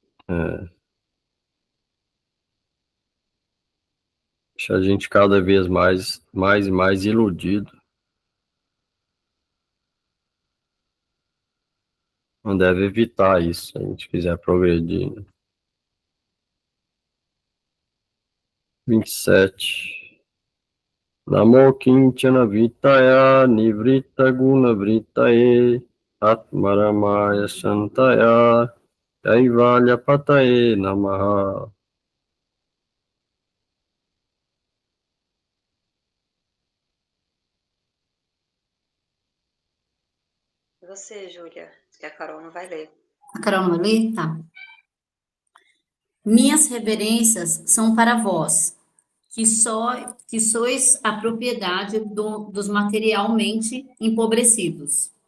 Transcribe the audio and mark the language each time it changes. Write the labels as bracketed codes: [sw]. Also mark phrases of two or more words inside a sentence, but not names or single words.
[pt] Deixa a gente cada vez mais e mais iludido. Não deve evitar isso, se a gente quiser progredir, né? 27. [sa] नमो किञ्चन वित्ताय निवृत्त गुण वृत्तये आत्मारामाय शान्ताय कैवल्य पतये नमः. [pt] E você, Júlia? Que a Carol não vai ler. A Carol não lê? Tá. Minhas reverências são para vós, que sois a propriedade dos materialmente empobrecidos.